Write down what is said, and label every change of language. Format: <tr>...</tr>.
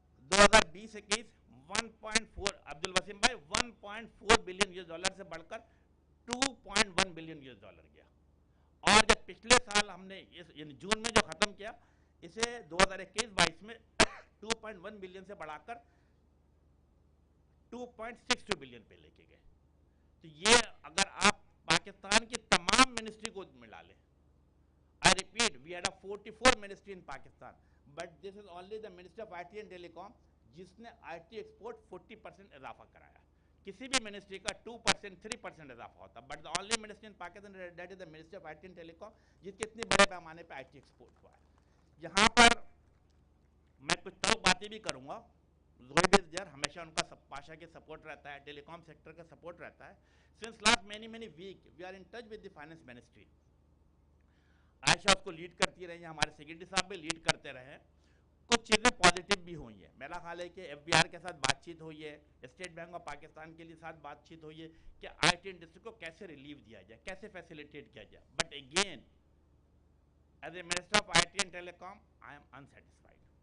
<ur>2020-21 1.4, عبد الوسیم بھائی 1.4 بلین سے بڑھ کر 2.1 بلین گیا. اور جب پچھلے سال ہم نے جون میں جو ختم کیا, اسے 2021-22 میں 2.1 بلین سے بڑھا کر 2.62 بلین پہ لے کے گئے. تو یہ اگر آپ پاکستان کی تمام منسٹری کو ملا لیں,</ur> <en>I repeat, we had a 44 ministry in Pakistan, but this is only the Ministry of IT and Telecom</en> <ur>جس نے IT ایکسپورٹ 40% اضافہ کرایا. کسی بھی منسٹری کا 2%, 3% اضافہ ہوتا, but</ur> <en>the only ministry in Pakistan that is the Ministry of IT and Telecom</en> <ur>جس کے اتنے بڑے پیمانے پہ IT ایکسپورٹ ہوا ہے. یہاں پر میں کچھ تلخ باتیں بھی کروں گا. زہیب</ur> <en>is there,</en> <ur>ہمیشہ ان کا پاشا کے سپورٹ رہتا ہے, ٹیلی کام سیکٹر کا سپورٹ رہتا ہے.</ur> <en>Since last many week we are in touch with the finance ministry.</en> <ur>عائشہ اس کو لیڈ کرتی رہی ہیں, ہمارے سیکرٹری صاحب بھی لیڈ کرتے رہے. کچھ چیزیں پازیٹیو بھی ہوئی ہیں. میرا خیال ہے کہ FBR کے ساتھ بات چیت ہوئی ہے, اسٹیٹ بینک آف پاکستان کے لیے ساتھ بات چیت ہوئی ہے کہ IT انڈسٹری کو کیسے ریلیو دیا جائے, کیسے فیسیلیٹیٹ کیا جائے.</ur> <en>But again as a minister of IT and telecom I am unsatisfied.</en>